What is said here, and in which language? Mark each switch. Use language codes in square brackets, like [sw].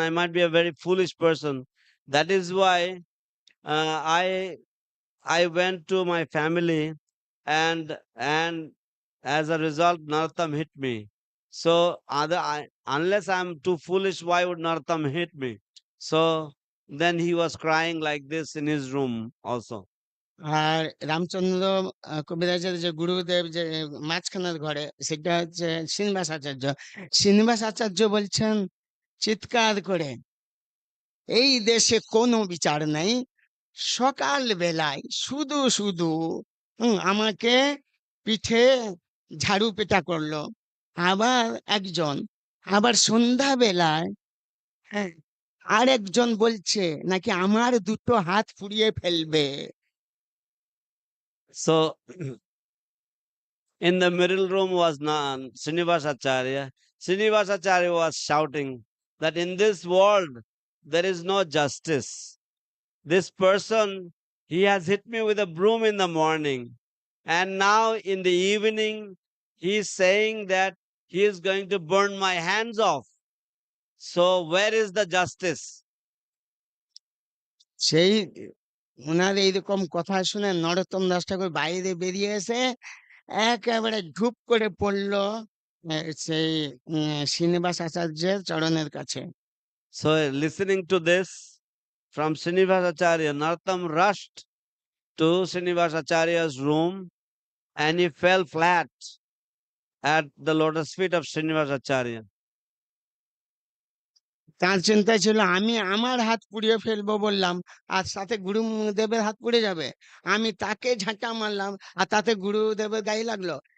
[en] I might be a very foolish person. That is why uh, I I went to my family and as a result, Narottam hit me. So unless I'm too foolish, why would Narottam hit me? So then he was crying like this in his room also. [bn] আর রামচন্দ্র কবিরাজের যে গুরুদেব যে মাঝখানের ঘরে, সেটা হচ্ছে শ্রীনিবাস আচার্য। শ্রীনিবাস আচার্য বলছেন চিৎকার করে, এই দেশে কোনো বিচার নাই, সকাল বেলায় শুধু শুধু আমাকে পিঠে ঝাড়ু পেটা করলো, আবার একজন, আবার সন্ধ্যা বেলায় হ্যাঁ আর একজন বলছে নাকি আমার দুটো হাত পুড়িয়ে ফেলবে। [en] So in the middle room was Srinivasacharya. Srinivasacharya was shouting that in this world there is no justice. This person, he has hit me with a broom in the morning, and now in the evening he is saying that he is going to burn my hands off. So where is the justice? [bn] সেই ওনার এইরকম কথা শুনে নরোত্তম দাস ঠাকুর বাইরে বেরিয়ে এসে একেবারে ঢুপ করে পড়লো সেই শ্রীনিবাস আচার্যের চরণের কাছে। [en] So listening to this from Srinivasacharya, Narottam rushed to Srinivasacharya's room and he fell flat at the lotus feet of Srinivasacharya. [bn] তার চিন্তা ছিল আমি আমার হাত পুড়িয়ে ফেলবো বললাম, আর সাথে গুরুদেবের হাত পুড়ে যাবে। আমি তাকে ঝাঁটা মারলাম আর তাতে গুরুদেবের গায়ে লাগলো।